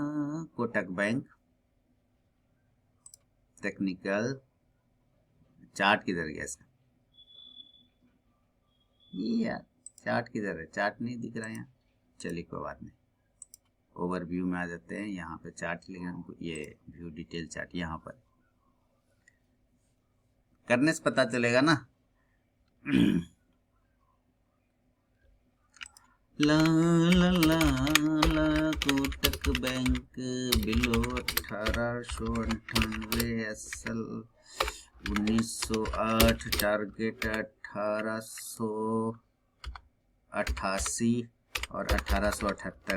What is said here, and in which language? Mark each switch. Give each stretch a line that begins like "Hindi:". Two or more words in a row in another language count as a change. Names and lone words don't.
Hindi: कोटक बैंक
English: technical chart
Hindi: किधर गया इसका, ये यार चार्ट किधर है, चार्ट नहीं दिख रहा है यहाँ। चलिए कोई बात नहीं, ओवरव्यू में आ जाते हैं। यहाँ पे चार्ट लेंगे हमको, ये
English: view detail chart
Hindi: यहाँ पर करने से पता चलेगा ना। ला ला ला ला कोटक बैंक बिलो 1898 एसएल 1908, टारगेट 1888 और 1878।